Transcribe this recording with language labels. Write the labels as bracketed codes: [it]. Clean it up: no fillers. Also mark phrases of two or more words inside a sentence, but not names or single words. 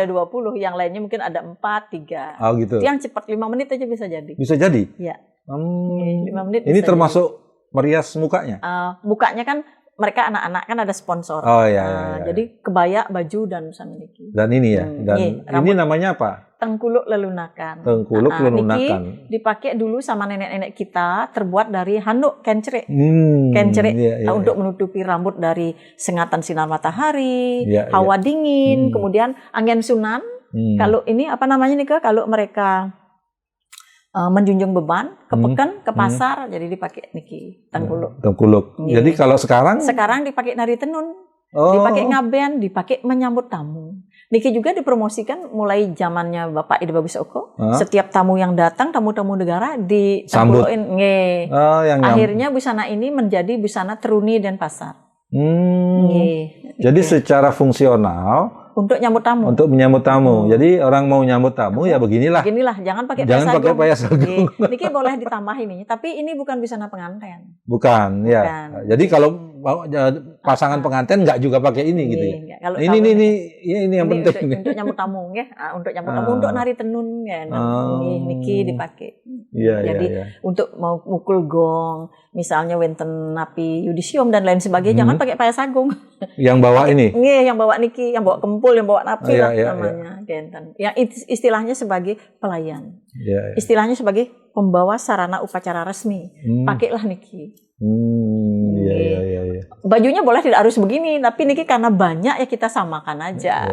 [id] Ada 20, yang lainnya mungkin ada 4, 3. Oh gitu. Yang cepat 5 menit aja bisa jadi. Bisa jadi? Iya. 5 menit. Ini termasuk merias mukanya? Mukanya kan mereka anak-anak kan ada sponsor. Oh iya. Jadi kebaya, baju dan busana niki. Dan ini ya. Dan ini namanya apa? Tengkuluk Lelunakan. Tengkuluk Lelunakan. Niki dipakai dulu sama nenek-nenek kita, terbuat dari handuk kencrek. Kencrek untuk menutupi rambut dari sengatan sinar matahari, hawa dingin, kemudian angin sunan. Kalau ini apa namanya nih, kalau mereka menjunjung beban, kepekan ke pasar, jadi dipakai niki Tengkuluk. Tengkuluk. Jadi kalau sekarang? Sekarang dipakai nari tenun, dipakai ngaben, dipakai menyambut tamu. Niki juga dipromosikan mulai zamannya Bapak Ide Bagus Oko. Setiap tamu yang datang, tamu-tamu negara disambutkan. Akhirnya busana ini menjadi busana Teruni dan Pasar. Jadi secara fungsional untuk nyambut tamu. Untuk menyambut tamu. Jadi orang mau nyambut tamu ya beginilah. Beginilah, jangan pakai payas agung. Niki boleh ditambah ini, tapi ini bukan busana pengantin. Bukan, ya. Jadi kalau pasangan pengantin nggak juga pakai ini gitu ya. Ini yang penting. Untuk nyambut tamu ya, untuk nyambut tamu, untuk nari tenun ya. Niki dipakai. Jadi untuk mau mukul gong, misalnya [ban] wenten napi [id] yudisium dan lain sebagainya, jangan pakai payas agung. Yang bawa ini? Yang bawa niki, yang bawa kempul, yang bawa napi namanya. Yang istilahnya sebagai pelayan. Istilahnya sebagai pembawa sarana upacara resmi. Pakailah niki. Bajunya boleh tidak harus begini, tapi niki karena banyak ya kita samakan aja.